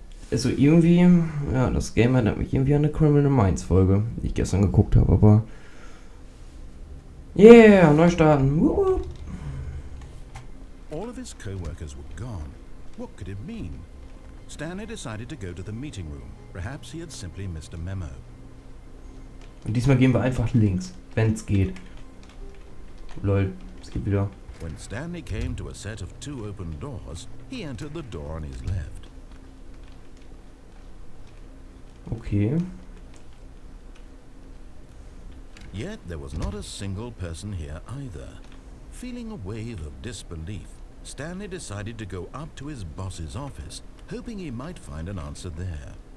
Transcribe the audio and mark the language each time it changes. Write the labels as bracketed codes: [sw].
[de] Also irgendwie, ja, das Game erinnert mich irgendwie an eine Criminal Minds Folge, die ich gestern geguckt habe, aber... Yeah, neu starten. Woo. [en] All of his co-workers were gone. What could it mean? Stanley decided to go to the meeting room. Perhaps he had simply missed a memo. [de] Und diesmal gehen wir einfach links, wenn es geht. Lol, es geht wieder. [en] When Stanley came to a set of 2 open doors, he entered the door on his left. Okay. Yet there was not a single person here either. Feeling a wave of disbelief, Stanley decided to go up to his boss's office, hoping he might find an answer there.